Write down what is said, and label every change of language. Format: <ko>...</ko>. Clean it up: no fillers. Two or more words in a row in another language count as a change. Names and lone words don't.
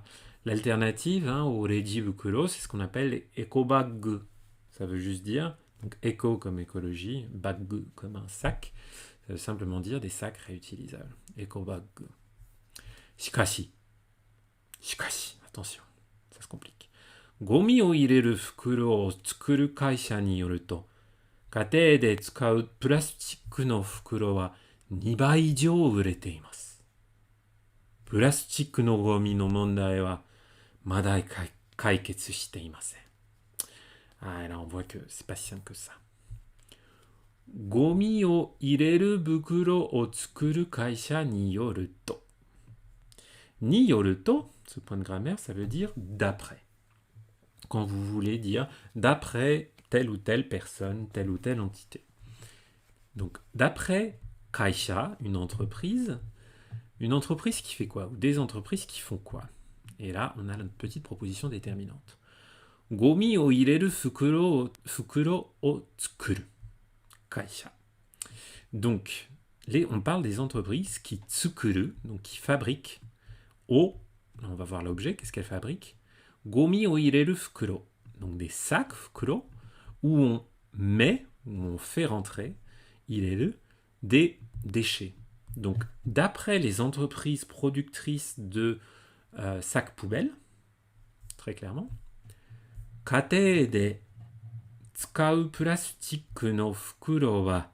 <fr>L'alternative au</fr> <ja>レジ袋,</ja> <fr>c'est ce qu'on appelle les ekobag. Ça veut juste dire, donc éco comme écologie, bag comme un sac. Ça veut simplement dire des sacs réutilisables.</fr> <ja>エコバッグ。しかし.</ja> <fr>Attention, ça se complique.</fr> <ja>ゴミを入れる袋を作る会社によると、家庭で使うプラスチックの袋は2倍以上売れています。プラスチックのゴミの問題はまだ解決していません。</ja> <fr>Ah, là, on voit que c'est pas si simple que ça.</fr> <ja>ゴミを入れる袋を作る会社によると。によると,</ja> <fr>ce point de grammaire, ça veut dire d'après. Quand vous voulez dire d'après telle ou telle personne, telle ou telle entité. Donc, d'après kaisha, une entreprise qui fait quoi? Ou des entreprises qui font quoi? Et là, on a une petite proposition déterminante.</fr> <ja>ゴミを入れる袋を作る.</ja> <fr>Kaisha. Donc, on parle des entreprises qui tsukuru, donc qui fabriquent. On va voir l'objet, qu'est-ce qu'elle fabrique?</fr> <ja>ゴミを入れる袋.</ja> <fr>Donc des sacs, fukuro, où on met, où on fait rentrer, ireru, des déchets. Donc d'après les entreprises productrices de sacs poubelles, très clairement,</fr> <ja>家庭で使うプラスチックの袋は.</ja>